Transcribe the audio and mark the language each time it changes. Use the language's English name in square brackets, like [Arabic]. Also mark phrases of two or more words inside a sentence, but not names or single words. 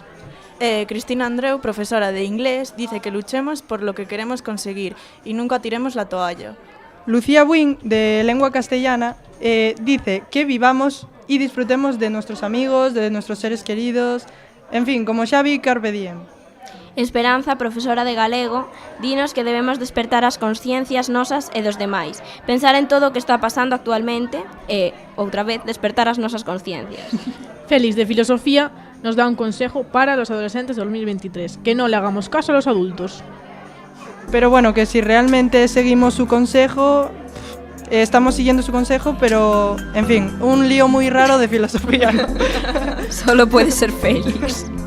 [Spanish] Cristina Andreu, profesora de Inglés, dice que luchemos por lo que queremos conseguir y nunca tiremos la toalla. Lucía Buin, de Lengua Castellana, dice que vivamos y disfrutemos de nuestros amigos, de nuestros seres queridos, en fin, como Xavi, [Latin] carpe diem. [Galician] Esperanza, profesora de galego, dinos que debemos despertar as consciencias nosas e dos demais, pensar en todo o que está pasando actualmente e, outra vez, despertar as nosas consciencias. [Spanish] Félix, de Filosofía, nos da un consejo para los adolescentes de 2023, que no le hagamos caso a los adultos. Pero bueno, que si realmente seguimos su consejo, estamos siguiendo su consejo, pero, en fin, un lío muy raro de filosofía. Solo puede ser Félix.